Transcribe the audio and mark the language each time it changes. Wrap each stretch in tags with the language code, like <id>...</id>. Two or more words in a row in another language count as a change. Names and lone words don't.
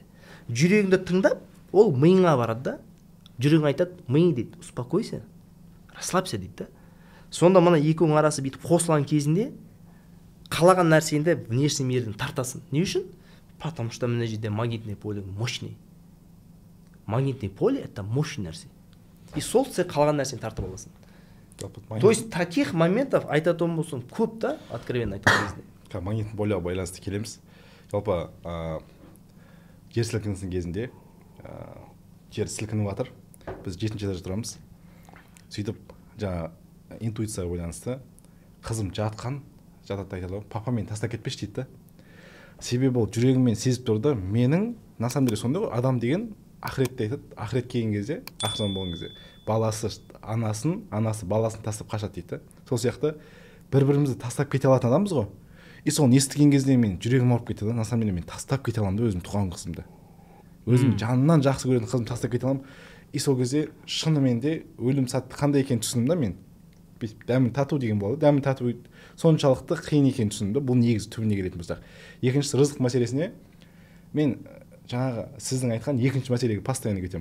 <kk>Жүрегіңді тыңдап, ол миыңа барады да. Жүрегің айтады, миың дейді,</kk> <ru>успокойся, расслабься</ru> <kk>дейді да. Сонда мына екеуінің арасы бүйтіп қосылған кезінде қалаған нәрсеңді</kk> <ru>внешний мирден</ru> <kk>тартасың. Не үшін?</kk> <ru>Потому что</ru> <kk>мына жерде</kk> <ru>магнитный поле мощный. магнитное поле это мощный</ru> <kk>нәрсе, и сол сен қалған нәрсені тартып аласың.</kk> <ru>То есть таких моментов</ru> <kk>айтатын болсам көп та, откровенно айтқан кезде.</kk> <ru>Магнитный полеға</ru> <kk>байланысты келеміз. Жалпы жер сілкінісінің кезінде жер сілкініп жатыр, біз 7-ші этажда тұрамыз. Сөйтіп жаңа интуицияға байланысты қызым жатады айтады, папа мені тастап кетпеші дейді. Себебі ол жүрегіммен сезіп тұрды, менің</kk> <ru>на самом деле</ru> <kk>сондай ғой, адам деген ақыретте айтады, ақырет келген кезде, ақшан болған кезде баласы анасы баласын тастап қашады дейді. Сол сияқты бір-бірімізді тастап кете алатын адамбыз ғой. И соны естіген кезде мен жүрегім ауырып кетті да,</kk> <ru>на самом деле</ru> <kk>мен тастап кете аламын да өзім туған қызымды. Өзім жанынан жақсы көретін қызымды тастап кете аламын. И сол кезде шынымен де өлім сәті қандай екенін түсіндім да мен. Дәмін тату деген болды. Дәмін тату соншалықты қиын екенін түсіндім да. Бұл негізі түбіне келетін болсақ. Екіншісі рызық мәселесіне мен жаңағы сіздің айтқан екінші мәселеге постоянно кетемін.</kk>